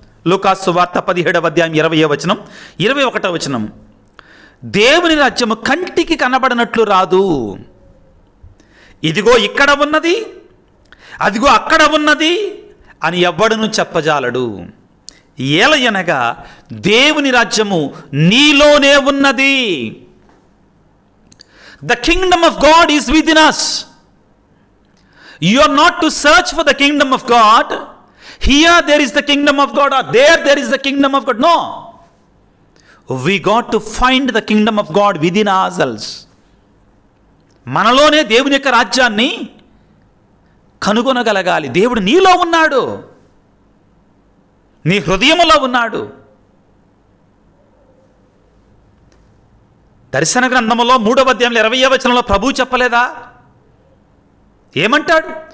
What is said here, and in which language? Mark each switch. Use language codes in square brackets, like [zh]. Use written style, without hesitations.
[te] లూకాసు వార్త 17వ అధ్యాయం 20వ వచనం 21వ వచనం, దేవుని రాజ్యము కంటికి కనబడినట్లు రాదు, ఇదిగో ఇక్కడ ఉన్నది, అదిగో అక్కడ ఉన్నది అని ఎవ్వడును చెప్పజాలడు. ఏలయనగా దేవుని రాజ్యము నీలోనే ఉన్నది. [en] The kingdom of God is within us. You are not to search for the kingdom of God. Here there is the kingdom of God, or there is the kingdom of God. No. We got to find the kingdom of God within ourselves. [te] మనలోనే దేవుని యొక్క రాజ్యాన్ని కనుగొనగలగాలి. దేవుడు నీలో ఉన్నాడు, నీ హృదయములో ఉన్నాడు. దర్శన గ్రంథములో 3వ అధ్యాయంలో 20వ వచనంలో ప్రభువు చెప్పలేదా? ఏమంటాడు?